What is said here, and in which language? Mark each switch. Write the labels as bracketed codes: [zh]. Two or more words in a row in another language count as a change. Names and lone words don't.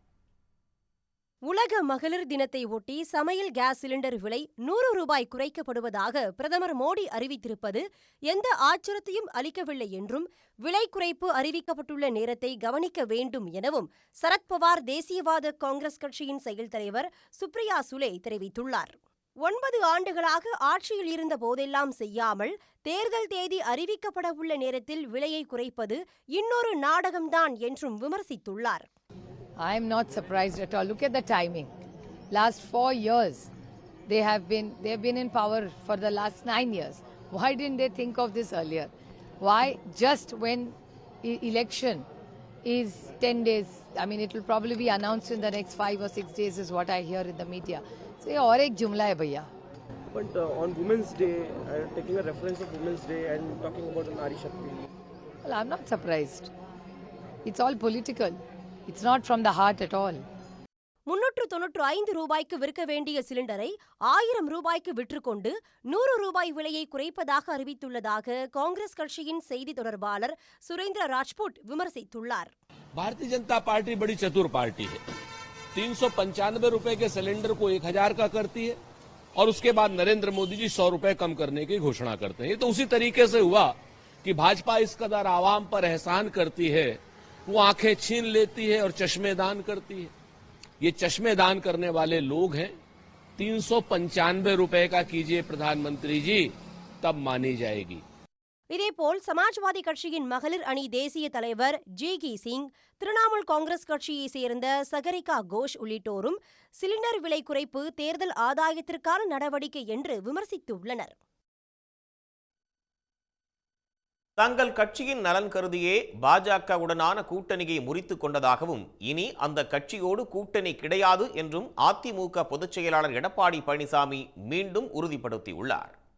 [ta] உலக மகளிர் தினத்தை ஒட்டி சமையல் கேஸ் சிலிண்டர் விலை 100 ரூபாய் குறைக்கப்படுவதாக பிரதமர் மோடி அறிவித்திருப்பது எந்த ஆச்சரியத்தையும் அளிக்கவில்லை என்றும், விலை குறைப்பு அறிவிக்கப்பட்டுள்ள நேரத்தை கவனிக்க வேண்டும் எனவும் சரத்பவார் தேசியவாத காங்கிரஸ் கட்சியின் செயல் தலைவர் சுப்ரியா சுலே தெரிவித்துள்ளார். 9 ஆண்டுகளாக ஆட்சியில் இருந்த போதெல்லாம் செய்யாமல் தேர்தல் தேதி அறிவிக்கப்படவுள்ள நேரத்தில் விலையை குறைப்பது இன்னொரு நாடகம்தான் என்றும் விமர்சித்துள்ளார். [en] I am not surprised at all. Look at the timing. Last 4 years, they have been in power for the last 9 years. Why didn't they think of this earlier? Why just when election is 10 days? I mean, it will probably be announced in the next 5 or 6 days is what I hear in the media. So, [hi] ये और एक जुमला है भैया. [en] But on Women's Day, taking a reference of Women's Day and talking about an [hi] नारी शक्ति. [en] Well, I'm not surprised. It's all political. It's not from the heart at all. [ta] 395 ரூபாய்க்கு விற்க வேண்டிய சிலிண்டரை 1000 ரூபாய்க்கு விற்றுக்கொண்டு 100 ரூபாய் விலையை குறைப்பதாக அறிவித்துள்ளதாக காங்கிரஸ் கட்சியின் செய்தி தொடர்பாளர் சுரேந்திர ராஜ்புட் விமர்சித்துள்ளார். [hi] भारतीय जनता पार्टी बड़ी चतुर पार्टी है. 395 रुपए के सिलेंडर को 1000 का करती है और उसके बाद नरेंद्र मोदी जी 100 रुपए कम करने की घोषणा करते हैं. ये तो उसी तरीके से हुआ कि भाजपा इस कदर आवाम पर एहसान करती है, वो आंखें छीन लेती है और चश्मेदान करती है. ये चश्मेदान करने वाले लोग हैं. 395 रुपए का कीजिए प्रधानमंत्री जी, तब मानी जाएगी. [ta] இதேபோல் சமாஜ்வாதி கட்சியின் மகளிர் அணி தேசிய தலைவர் ஜேகி சிங், திரிணாமுல் காங்கிரஸ் கட்சியைச் சேர்ந்த சகரிகா கோஷ் உள்ளிட்டோரும் சிலிண்டர் விலை குறைப்பு தேர்தல் ஆதாயத்திற்கான நடவடிக்கை என்று விமர்சித்துள்ளனர். தங்கள் கட்சியின் நலன் கருதியே பாஜகவுடனான கூட்டணியை முறித்துக் கொண்டதாகவும், இனி அந்த கட்சியோடு கூட்டணி கிடையாது என்றும் அதிமுக பொதுச் செயலாளர் எடப்பாடி பழனிசாமி மீண்டும் உறுதிப்படுத்தியுள்ளார்.